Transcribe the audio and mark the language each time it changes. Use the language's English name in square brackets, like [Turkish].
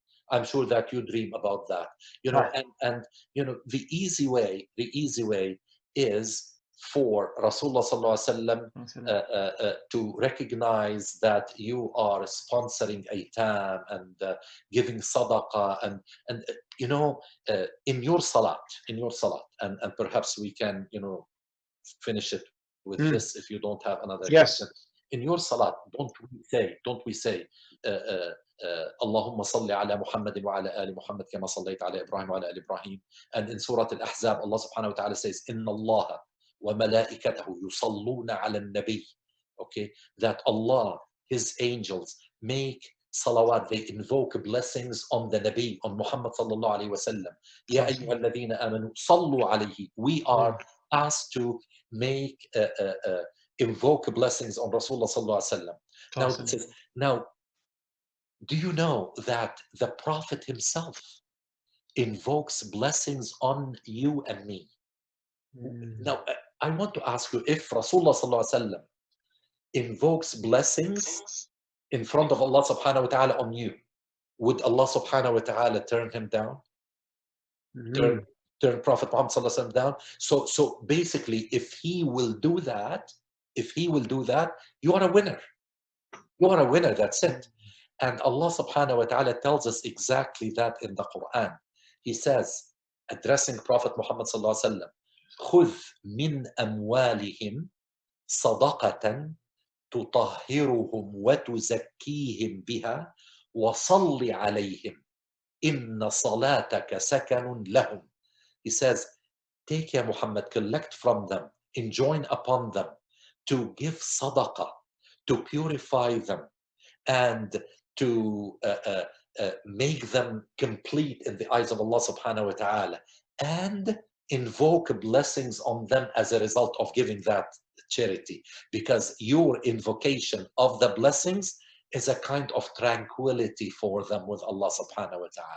[English] I'm sure that you dream about that. You know, and you know, the easy way is for Rasulullah sallallahu alaihi wasallam to recognize that you are sponsoring aytam and giving sadaqah and you know, in your salat, and perhaps we can, you know, finish it with this if you don't have another question. In your salat, don't we say [Arabic] اللهم صل على محمد وعلى آل محمد كما صليت على إبراهيم وعلى آل إبراهيم. [English] And in Surah Al-Ahzab, Allah subhanahu wa ta'ala says, [Arabic] إن الله وملائكته يصلون على النبي. [English] Okay, that Allah, His angels, make salawat, they invoke blessings on the Nabi, on Muhammad sallallahu alayhi wa sallam. [Arabic] يا أيها الذين آمنوا صلوا عليه. [English] We are asked to make invoke blessings on Rasulullah sallallahu alaihi wasallam. Now, do you know that the Prophet himself invokes blessings on you and me? Now, I want to ask you, if Rasulullah sallallahu alaihi wasallam invokes blessings in front of Allah subhanahu wa ta'ala on you, would Allah subhanahu wa ta'ala turn him down? Turn Prophet Muhammad sallallahu alaihi wasallam down? So basically, if he will do that, you are a winner. You are a winner, that's it. And Allah subhanahu wa ta'ala tells us exactly that in the Quran. He says, addressing Prophet Muhammad sallallahu alaihi wasallam, [Arabic] خُذْ مِنْ أَمْوَالِهِمْ صَدَقَةً تُطَهِّرُهُمْ وَتُزَكِّيهِمْ بِهَا وَصَلِّ عَلَيْهِمْ إِنَّ صَلَاتَكَ سَكَنٌ لَهُمْ. [English] He says, take, Ya Muhammad, collect from them, enjoin upon them to give sadaqah, to purify them, and to make them complete in the eyes of Allah subhanahu wa ta'ala, and invoke blessings on them as a result of giving that charity, because your invocation of the blessings is a kind of tranquility for them with Allah subhanahu wa ta'ala.